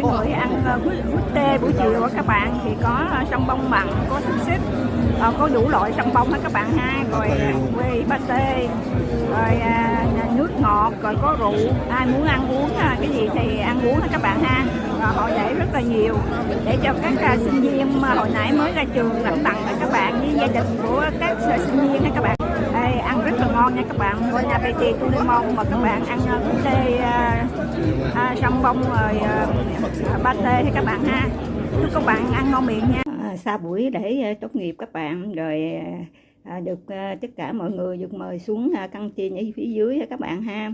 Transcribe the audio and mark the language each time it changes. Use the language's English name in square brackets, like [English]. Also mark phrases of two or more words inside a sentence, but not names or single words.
[Vietnamese] người ăn bút tê buổi chiều của các bạn thì có sâm bông mặn, có xúc xích, có đủ loại sâm bông hết các bạn ha, rồi quê pate, rồi nước ngọt, rồi có rượu, ai muốn ăn uống cái gì thì ăn uống hết các bạn ha. Rồi họ để rất là nhiều để cho các sinh viên mà hồi nãy mới ra trường lãnh tặng các bạn với gia đình của các sinh viên ha các bạn. Đây, ăn rất là ngon nha các bạn. [French] Bon appétit tout le monde, [Vietnamese] mà các bạn ăn bún tê, sâm bông rồi pateให้các bạn ha. Chúc các bạn ăn ngon miệng nha. Sau buổi lễ tốt nghiệp các bạn rồi được tất cả mọi người được mời xuống căng tin ở phía dưới các bạn ha.